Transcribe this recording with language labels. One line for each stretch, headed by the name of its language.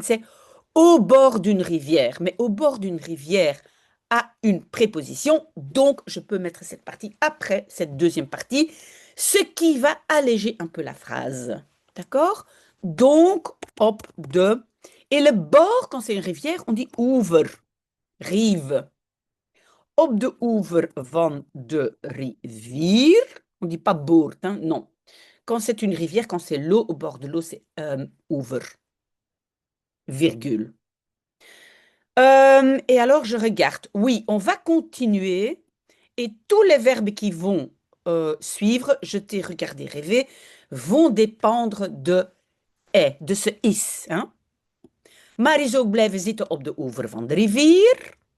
French: C'est au bord d'une rivière, mais au bord d'une rivière a une préposition, donc je peux mettre cette partie après cette deuxième partie, ce qui va alléger un peu la phrase. D'accord? Donc, op de. Et le bord, quand c'est une rivière, on dit oever, rive.
Dutch: Op de oever van de rivier.
French: On ne dit pas boord, hein, non. Quand c'est une rivière, quand c'est l'eau, au bord de l'eau, c'est oever, virgule. Et alors, je regarde. Oui, on va continuer. Et tous les verbes qui vont suivre, jeter, regarder, rêver, vont dépendre de est, de ce is. Hein.
Dutch: Maar is ook blijven zitten op de oever van de rivier.